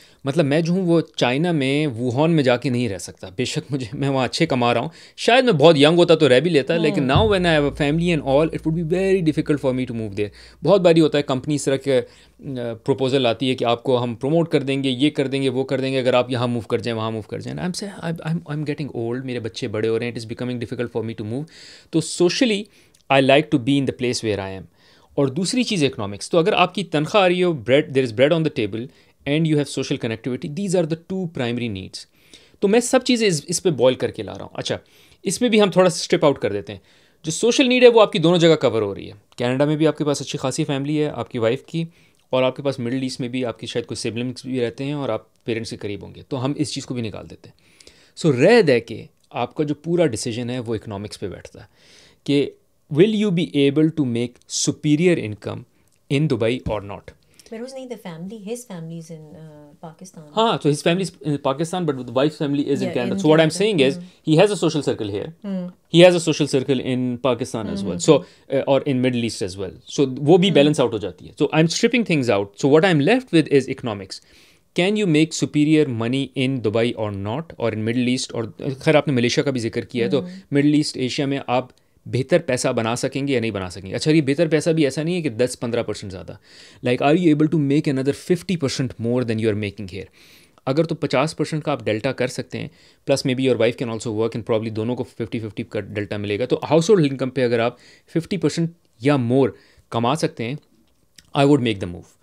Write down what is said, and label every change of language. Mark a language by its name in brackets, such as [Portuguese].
[Urdu] مطلب میں جو ہوں وہ چائنا میں ووہان میں جا کے نہیں رہ سکتا, بے شک میں وہاں اچھے کما رہا ہوں, شاید میں بہت ینگ ہوتا تو رہ بھی لیتا, لیکن [English] Now when I have a family and all it would be very difficult for me to move there. [Urdu] بہت باری ہوتا ہے کمپنی اس طرح کے پروپوزل آتی ہے کہ آپ کو ہم پروموٹ کر دیں گے, یہ کر دیں گے, وہ کر دیں گے, اگر آپ یہاں موو کر جائیں, وہاں موو کر جائیں. [English] I am getting old, [Urdu] میرے بچے بڑے ہو رہے ہیں, [English] It is becoming difficult for me to move. تو socially I like to be in the place where I am. [Urdu] اور دوسری چیز اکنامکس. تو اگر آپ کی تنخواہ آ رہی ہو, [English] There is bread on the table and you have social connectivity, these are the 2 primary needs. [Urdu] تو میں سب چیزیں اس پہ بوائل کر کے لا رہا ہوں. اچھا, اس میں بھی ہم تھوڑا سا اسٹرپ آؤٹ کر دیتے ہیں. جو سوشل نیڈ ہے وہ آپ کی دونوں جگہ کور ہو رہی ہے. کینیڈا میں بھی آپ کے پاس اچھی خاصی فیملی ہے آپ کی وائف کی, اور آپ کے پاس مڈل ایسٹ میں بھی آپ کی شاید کوئی سبلنگس بھی رہتے ہیں اور آپ پیرنٹس کے قریب ہوں گے, تو ہم اس چیز کو بھی نکال دیتے ہیں. سو رہ دے کہ آپ کا جو پورا ڈیسیجن ہے وہ اکنامکس پہ بیٹھتا ہے کہ [English] Will you be able to make superior income in Dubai or not. But who's not the family? His family is in Pakistan. So his family is in Pakistan, but the wife's family is in Canada. So what I'm saying is, he has a social circle here. He has a social circle in Pakistan as well. So or in Middle East as well. So [Urdu] wo bhi balance out ho jati hai. [English] So I'm stripping things out. So what I'm left with is economics. Can you make superior money in Dubai or not, or in Middle East? [Urdu] اور خیر آپ نے Malaysia کا بھی ذکر کیا ہے, تو مڈل ایسٹ ایشیا میں آپ بہتر پیسہ بنا سکیں گے یا نہیں بنا سکیں گے. اچھا, یہ بہتر پیسہ بھی ایسا نہیں ہے کہ 10-15% زیادہ, [English] Like are you able to make اندر 50% more than you are making here. [Urdu] اگر تو 50% کا آپ ڈیلٹا کر سکتے ہیں, [English] plus maybe your wife can also work [Urdu] and probably دونوں کو 50-50 کا ڈیلٹا ملے گا, تو ہاؤس ہولڈ انکم پہ اگر آپ 50% یا مور کما سکتے ہیں, [English] I would make the move.